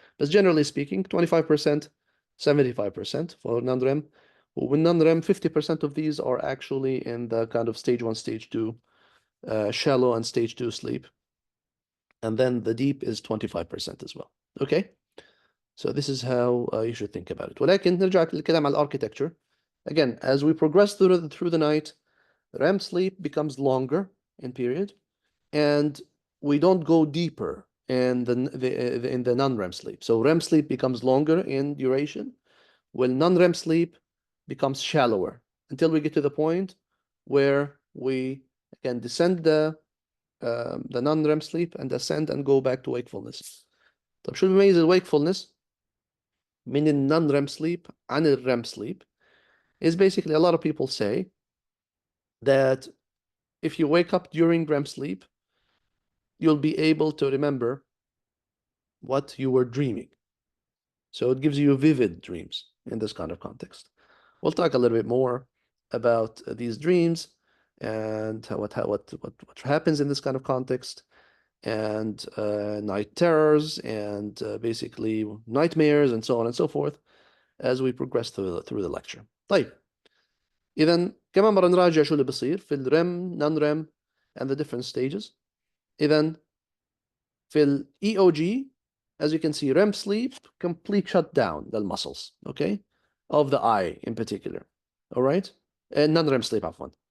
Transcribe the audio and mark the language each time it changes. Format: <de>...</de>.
<en>But generally speaking, 25%, 75% for non-REM. With non-REM, 50% of these are actually in the kind of stage 1, stage 2, shallow and stage 2 sleep. And then the deep is 25% as well. Okay? So this is how you should think about it.</en> <ar>ولكن نرجع للكلام على architecture.</ar> <en>Again, as we progress through the night, REM sleep becomes longer in period, and we don't go deeper in the non-REM sleep. So REM sleep becomes longer in duration, while non-REM sleep becomes shallower until we get to the point where we can descend the non-REM sleep and ascend and go back to wakefulness.</en> <ar>طب شو بيميز الwakefulness من non-REM sleep عن REM sleep؟</ar> <en>is basically a lot of people say that if you wake up during REM sleep, you'll be able to remember what you were dreaming. So it gives you vivid dreams in this kind of context. We'll talk a little bit more about these dreams and what happens in this kind of context, and night terrors, and basically nightmares, and so on and so forth as we progress through the lecture.</en> <ar>طيب إذا كمان مرة نراجع شو اللي بصير في الREM,</ar> <en>non-REM and the different stages.</en> <ar>إذا في ال</ar> <en>EOG, as you can see, REM sleep, complete shutdown the muscles, okay, of the eye in particular, all right, and non-REM sleep,</en> <ar>عفوا.</ar>